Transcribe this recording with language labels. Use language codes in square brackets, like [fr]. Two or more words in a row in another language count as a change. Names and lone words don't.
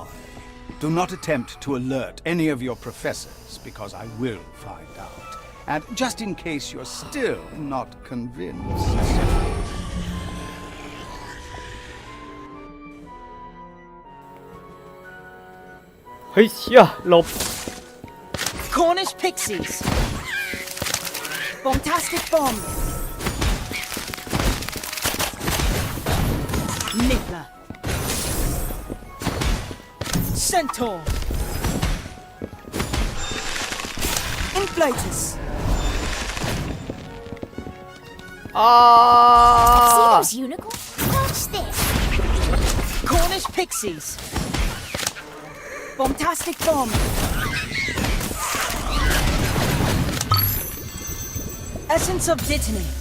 [en] Do not attempt to alert any of your professors, because I will find out. And just in case you're still not convinced... Hey, yeah, หลบ Cornish pixies. Bombastic bomb. Nibbler. Centaur. Inflatus. See those unicorns? Watch this. Cornish pixies. Bombastic bomb. Essence of Dittany.